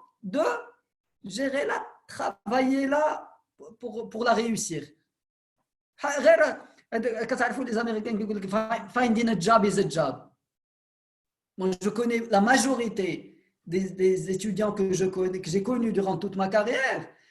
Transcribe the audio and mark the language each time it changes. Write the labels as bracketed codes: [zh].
[fr] 2, gérez-la, travaillez-la pour la réussir. Les Américains qui disent [en] finding a job is a job. [fr] Moi, je connais la majorité des étudiants que j'ai connus durant toute ma carrière.